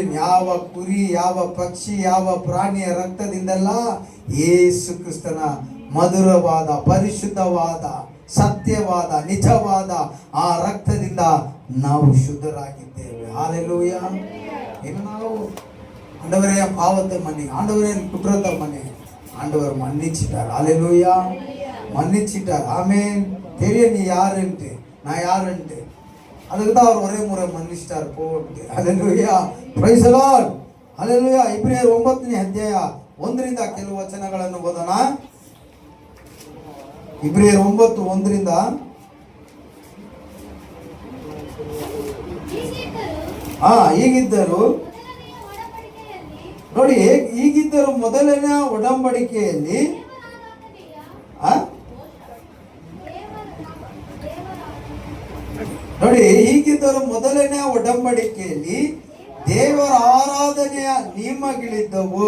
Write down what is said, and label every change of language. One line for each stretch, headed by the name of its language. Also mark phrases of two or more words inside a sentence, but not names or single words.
Kannada: ಯಾವ ಕುರಿ, ಯಾವ ಪಕ್ಷಿ, ಯಾವ ಪ್ರಾಣಿಯ ರಕ್ತದಿಂದಲ್ಲ, ಯೇಸು ಕ್ರಿಸ್ತನ ಮಧುರವಾದ, ಪರಿಶುದ್ಧವಾದ, ಸತ್ಯವಾದ, ನಿಜವಾದ ಆ ರಕ್ತದಿಂದ ನಾವು ಶುದ್ಧರಾಗಿದ್ದೇವೆ. ಹಾಲೆಲೂಯ. ಇನ್ನು ನಾವು
Tamil: ஆண்டவரே பாவத்தை மன்னி, ஆண்டவரே குற்றத்தை மன்னி, ஆண்டவர் மன்னிச்சிட்டார். ஹalleluya, மன்னிச்சிட்டார். ஆமென். தெரியும் நீ யாருன்ட்டு, நான் யாருன்ட்டு. அதுக்கு தான் அவர் ஒரே முறை மன்னிச்சிட்டார் போட்டு. ஹalleluya,
English: praise the Lord.
Tamil: ஹalleluya.
Kannada: ಇಬ್ರಿಯರು 9ನೇ ಅಧ್ಯಾಯ 1ರಿಂದ ಕೆಲವು ವಚನಗಳನ್ನು ಓದೋಣ. ಇಬ್ರಿಯರು 9:1 ಹೀಗಿದ್ದರು ನೋಡಿ, ಹೀಗಿದ್ದರು ಮೊದಲನೇ ಒಡಂಬಡಿಕೆಯಲ್ಲಿ ನೋಡಿ, ಹೀಗಿದ್ದರು ಮೊದಲನೇ ಒಡಂಬಡಿಕೆಯಲ್ಲಿ ದೇವರ ಆರಾಧನೆಯ ನಿಯಮಗಳಿದ್ದವು.